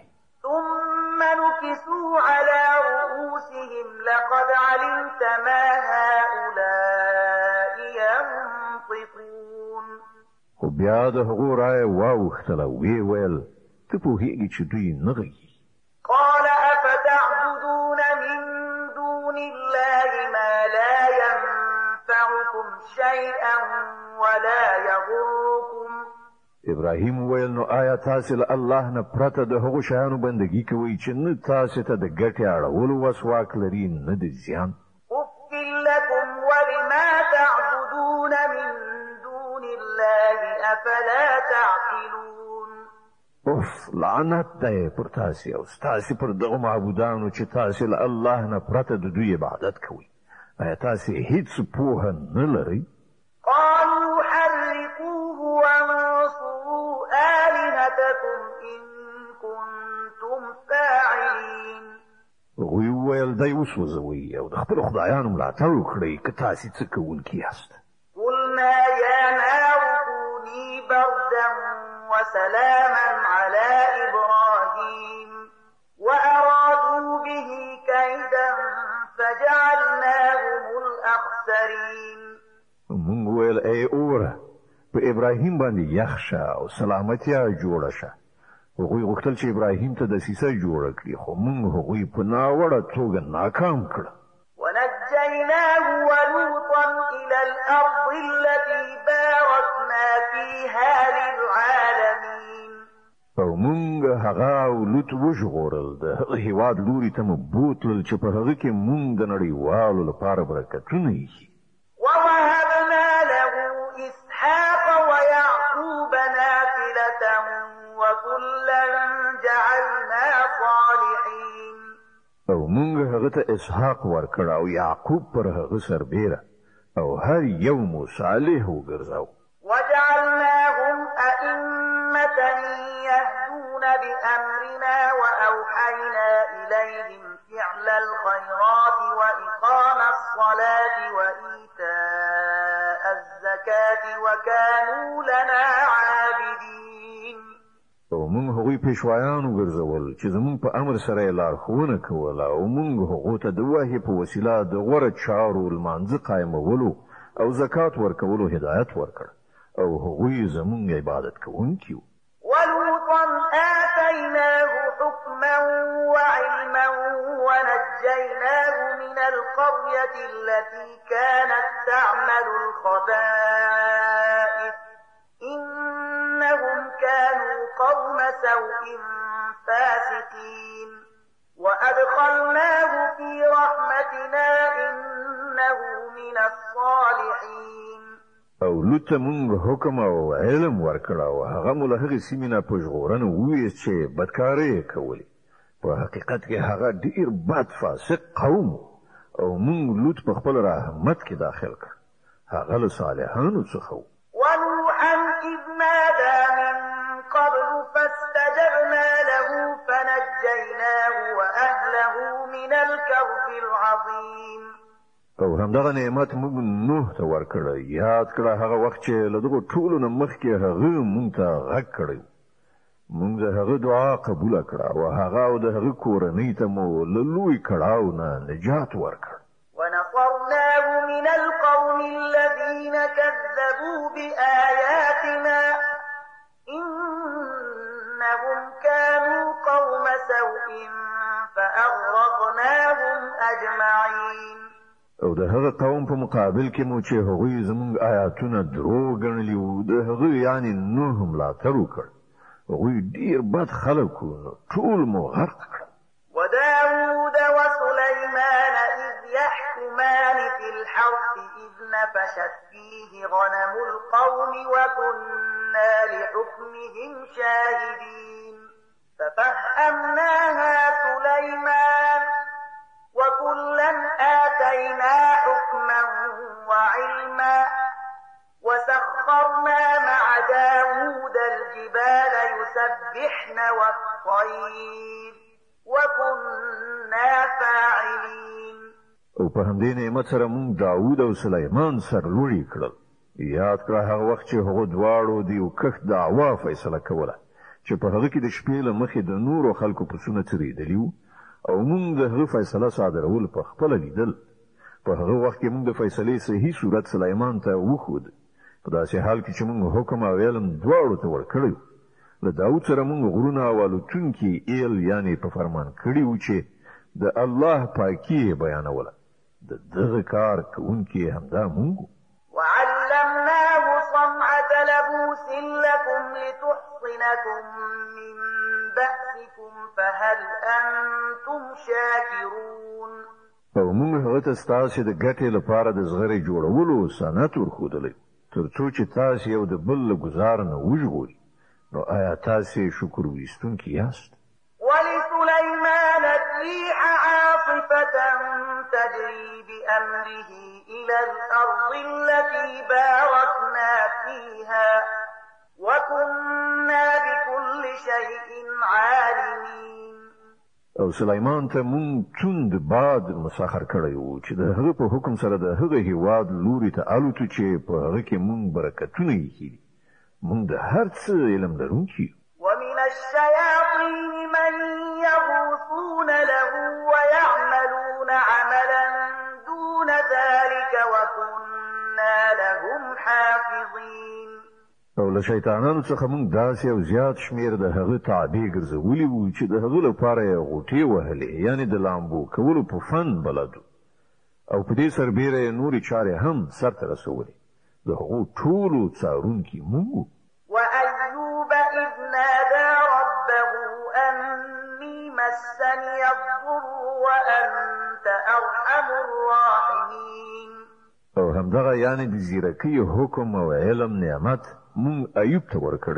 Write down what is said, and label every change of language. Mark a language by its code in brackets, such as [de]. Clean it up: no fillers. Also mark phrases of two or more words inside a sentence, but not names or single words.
[ar] ثم نكسوا على رؤوسهم لقد علمت ما هؤلاء ينطقون. [ps] خو بیا د هغو رایه واوښتله ویې ویل ته پوهېږې چې دوی نه غږیږي. [ar] قال أفتعبدون من دون الله ما لا ينفعكم شيئا ولا يضركم. [ps] ابراهیم وویل نو آیا تاسې له الله نه پرته د هغو شیانو بندګي کوئ چې نه تاسې ته د ګټې اړولو وسواک لري نه د زیان؟ [ar] أف لكم ولما تعبدون من دون الله أفلا تعقلون. [ps] اوف لعنت دی پر تاسې او ستاسې پر دغو معبودانو چې تاسې له الله نه پرته د دوی عبادت کوئ. آیا تاسې هیڅ پوهه نه لرئ؟ [ar] قالوا حرقوه وانصروا آلهتكم إن كنتم فاعلين. [ps] هغوی وویل دی وسوځوئ او د خپلو خدایانو ملاتړ وکړئ که تاسې څه کوونکي یاست. [ar] قلنا يا نار كوني بردا وسلاما على إبراهيم وأرادوا به كيدا فجعلناهم الأخسرين. [ps] مونږ وویل ای اوره په ابراهیم باندې یخ شه او سلامتیا جوړه شه. هغوی غوښتل چې ابراهیم ته دسیسه جوړه کړي خو مونږ هغوی په ناوړه توګه ناکام کړه. [ar] ونجيناه ولوطا إلى الأرض التي باركنا فيها للعالمين. [ps] او مونږ هغه او لوط وژغورل د هغه هېواد لوري ته مو بوتلل چې په هغه کې مونږ د نړیوالو لپاره برکتونه ایښي. [ar] ووهبنا له إسحاق ويعقوب نافلة وكلا [ps] او مونږ هغه ته اسحاق ورکړ او یعقوب پر هغه سربیره او هر یو مو صالح وګرځاو. [ar] وجعلناهم أئمة يهدون بأمرنا وأوحينا إليهم فعل الخيرات وإقام الصلاة وإيتاء الزكاة وكانوا لنا عابدين. [ps] او مونږ هغوی پیشوایان وګرځول چې زمونږ په امر سره یې لارښوونه کوله او مونږ هغو ته د وحي په وسیله د غوره چارو لمانځه قایمولو او زکات ورکولو هدایت ورکړ او هغوی زمونږ عبادت کوونکي وو. [ar] ولوطا آتيناه حكما وعلما ونجيناه من القرية التي كانت تعمل الخبائث إنهم كانوا قوم سوء فاسقين وأدخلناه في رحمتنا إنه من الصالحين. [ps] او لوط مونږ حکم او علم ورکړ او هغه مو له هغې سیمې نه په ژغورنه وویست چې بدکارۍ یې کولې. په حقیقت کې هغه ډېر بد فاسق قوم او مونږ لوط په خپل رحمت کې داخل کړ. هغه له صالحانو څخه و. [ar] ونوحا إذ نادى من قبل فاستجبنا له فنجيناه وأهله من الكرب العظيم. [ps] او همدغه نعمت موږ نوح ته ورکړی. یاد کړه هغه وخت چې له دغو ټولو نه مخکې هغه موږ ته غږ کړی. موږ د هغه دعا قبوله کړه او هغه او د هغه کورنۍ ته مو له لوی کړاو نه نجات ورکړ. [ar] ونصرناه من القوم الذين كذبوا بآياتنا إنهم كانوا قوم سوء فأغرقناهم أجمعين. [ps] او د هغه قوم په مقابل کې مو چې هغوی زموږ آیاتونه دروغ ګڼلي وو د هغه یعنې نوح ملاتړ وکړ. هغوی ډېر بد خلک وو نو ټول مو غرق کړل. [ar] وداود وسليمان إذ يحكمان في الحرث إذ نفشت فيه غنم القوم وكنا لحكمهم شاهدين ففهمناها سليمان وكلا آتينا حكما وعلما وسخرنا مع داود الجبال يسبحن والطير وكنا فاعلين. [ps] او په همدې نعمت سره مونږ داود او سلیمان سرلوړي کړل. یاد کړه هغه وخت چې هغو دواړو د یو کښت دعوا فیصله کوله چې په هغه کې د شپې له مخې د نورو خلکو پسونه څرېدلي وو او مونږ د هغه فیصله صادرول په خپله لیدل. په هغه وخت کې مونږ د فیصلې صحیح صورت سلیمان ته وښود په داسې حال کې چې مونږ حکم او علم دواړو ته ورکړی. له داود سره مونږ غرونه او الوتونکي ایل یعنې په فرمان کړي وو چې د الله پاکي یې بیانوله. د دغه کار کوونکي همدا مونږ. [ar] وعلمناه صنعة لبوس لكم لتحصنكم من بأسكم فهل أنتم شاكرون. [ps] او مونږ هغه ته ستاسې د ګټې لپاره د زغرې جوړولو صنعت ورښودلی تر څو چې تاسې یو د بل له ګزار نه وژغوري. نو آیا تاسې شکر ویستونکي یاست؟ [ar] ولسليمان الريح عاصفة تجري بأمره إلى الأرض التي باركنا فيها وكنا بكل شيء عالمين. [ps] او سلیمان ته مونږ توند باد مسخر کړی وو چې د هغه په حکم سره د هغه هیواد لوري ته الوتو چې په هغه کې مونږ برکتونه ایښي دي. مونږ د هر څه علم لرونکي. [ar] ومن الشياطين من يغوصون له ويعملون عملا دون ذلك وكنا لهم حافظين. [ps] او له شیطانانو څخه مونږ داسې او زیات شمیر د هغه تابع ګرځولي وو چې د هغه لپاره یې غوټې وهلې یعنې د لامبو کولو په فن بلدو او په دې سربیره یې نورې چارې هم سرته رسولې. د هغو ټولو څارونکي مونږ. [ar] وأيوب إذ نادى ربه أني مسني الضر وأنت أرحم الراحمين. [ps] او همدغه یعنی د زیرکۍ حکم او علم نعمت مونږ ایوب ته ورکړی.